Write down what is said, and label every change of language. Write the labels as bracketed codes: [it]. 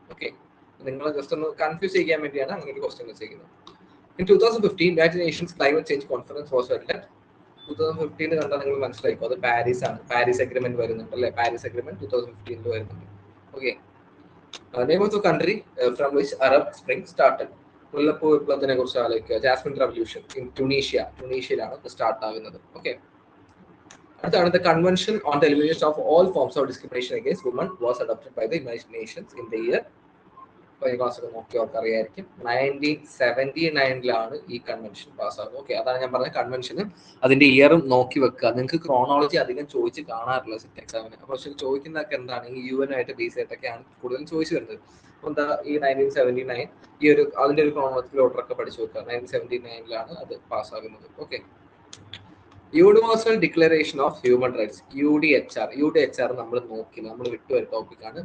[ml] Okay, നിങ്ങൾ just ഒന്ന് confuse ചെയ്യാൻ വേണ്ടിയാണ് അങ്ങനെ ഒരു ക്വസ്റ്റ്യൻ വെച്ചിരിക്കുന്നത്. [en] In 2015, United Nations Climate Change Conference was held at 2015 [ml] കണ്ടാൽ നിങ്ങൾ മനസ്സിലാക്കും അത് പാരീസ് ആണ്. പാരീസ് അഗ്രിമെന്റ് വരുന്നുണ്ട് അല്ലെ, പാരീസ് അഗ്രിമെന്റ് 2015 വരുന്നുണ്ട്. Okay, [en] Name of the country from which Arab spring started. [ml] മുല്ലപ്പൂ വിപ്ലവത്തിനെ കുറിച്ച് ആലോചിക്കുക. ജാസ്മിൻ റവല്യൂഷൻ ഇൻ ട്യൂണീഷ്യയിലാണ് സ്റ്റാർട്ട് ആകുന്നത്. ഓക്കെ, അടുത്താണ് [en] the convention on the elimination of all forms of discrimination against women was adopted by the United Nations in the year, [ml] നോക്കിയവർക്ക് അറിയായിരിക്കും, 1979 ഈ convention പാസ്സാകുന്നത്. Okay, അതാണ് ഞാൻ പറഞ്ഞ കൺവെൻഷനും അതിന്റെ ഇയറും നോക്കി വെക്കുക. നിങ്ങൾക്ക് ക്രോണോളജി അധികം ചോദിച്ച് കാണാറില്ല സെറ്റ് എക്സാമിന്. പക്ഷെ ചോദിക്കുന്നതൊക്കെ എന്താണ് ഈ UN ആയിട്ട് ബേസ് ആയിട്ടൊക്കെയാണ് കൂടുതലും ചോദിച്ചു വരുന്നത്. എന്താ ഈ 1979 ഈ ഒരു അതിന്റെ ഒരു ക്രോണോളജിക്കൽ ഓർഡർ ഒക്കെ പഠിച്ചു വെക്കുക. 1979 അത് പാസ്സാകുന്നത്. Okay, universal declaration of human rights, UDHR നമ്മൾ നോക്കി, നമ്മൾ വിട്ടുവരുന്ന ടോപ്പിക്കാണ്.